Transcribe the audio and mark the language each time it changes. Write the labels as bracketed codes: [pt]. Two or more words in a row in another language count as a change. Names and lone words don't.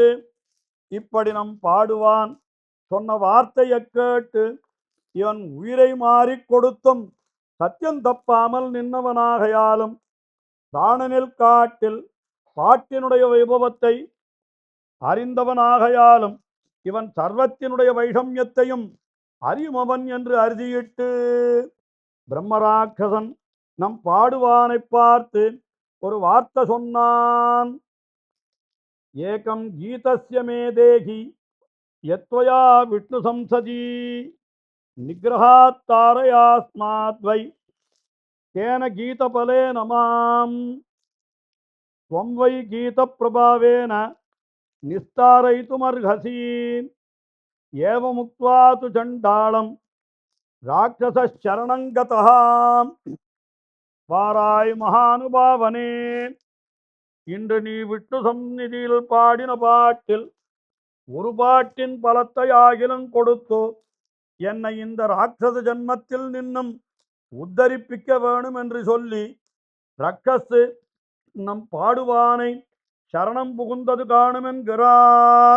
[ta] இப்படி நம் பாடுவான் சொன்ன வார்த்தையை கேட்டு இவன் உயிரை மாறிக் கொடுத்தும் சத்தியம் தப்பாமல் நின்னவனாகையாலும் பிராணனில் காட்டில் பாட்டினுடைய வைபவத்தை அறிந்தவனாகையாலும் இவன் சர்வத்தினுடைய வைஷமியத்தையும் அறியுமவன் என்று அறுதியிட்டு பிரம்மராட்சசன் நம் பாடுவானை பார்த்து ஒரு வார்த்தை சொன்னான். [sa] एकं गीतस्य मे देहि यत्त्वया विष्णु संसदि निग्रहात् तारयास्माद्वै केन गीतफलेन माम् त्वं वै गीतप्रभावेन निस्तारयितुमर्हसि. एवमुक्त्वा तु चण्डालं राक्षसशरणं गतः. [ta] வாராய் மகானுபாவனே, இன்று நீ விஷ்ணு சந்நிதியில் பாடின பாட்டில் ஒரு பாட்டின் பலத்தை ஆகிலும் கொடுத்து என்னை இந்த ராட்சச ஜன்மத்தில் நின்னும் உத்தரிப்பிக்க வேணும் என்று சொல்லி ரக்கசு நம் பாடுவானை சரணம் புகுந்தது காணுமென்கிறார்.